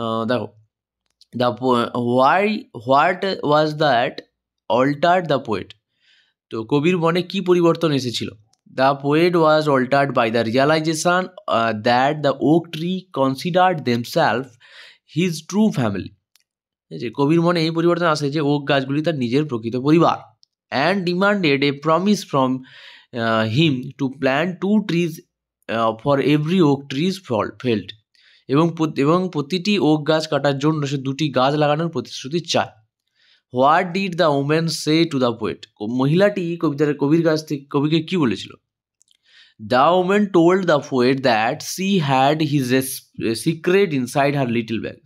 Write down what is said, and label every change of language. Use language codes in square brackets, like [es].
[en] দেখো, the what was that altered the poet. [bn] তো কবির মনে কি পরিবর্তন এসেছিল? [en] The poet was altered by the realization that the oak tree considered themself his true family. [bn] ঠিক আছে, কবির মনে এই পরিবর্তন আসে যে ওক গাছগুলি তার নিজের প্রকৃত পরিবার। [en] and demanded a promise from him to plant 2 trees for every oak trees felled. [bn] এবং প্রতিটি ওক গাছ কাটার জন্য সে 2টি গাছ লাগানোর প্রতিশ্রুতি চায়। [en] What did the woman say to the poet. [bn] মহিলাটি কবিকে কি বলেছিল? [en] The woman told the poet that she had his secret inside her little bag.